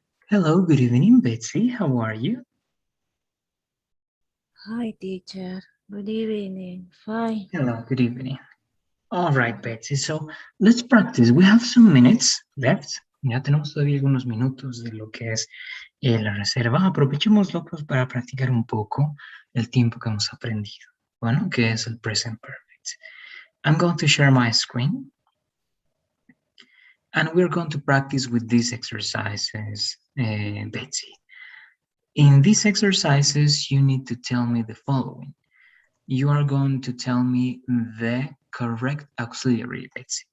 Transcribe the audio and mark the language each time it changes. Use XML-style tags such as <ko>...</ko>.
<en>Hello, good evening, Betsy. How are you? Hi, teacher. Good evening. Fine. Hello, good evening. All right, Betsy. So let's practice. We have some minutes left.</en> <es>Ya tenemos todavía algunos minutos de lo que es la reserva. Aprovechémoslo pues, para practicar un poco el tiempo que hemos aprendido. Bueno, que es el present perfect.</es> <en>I'm going to share my screen. And we're going to practice with these exercises, Betsy. In these exercises, you need to tell me the following. You are going to tell me the correct auxiliary, Betsy.</en>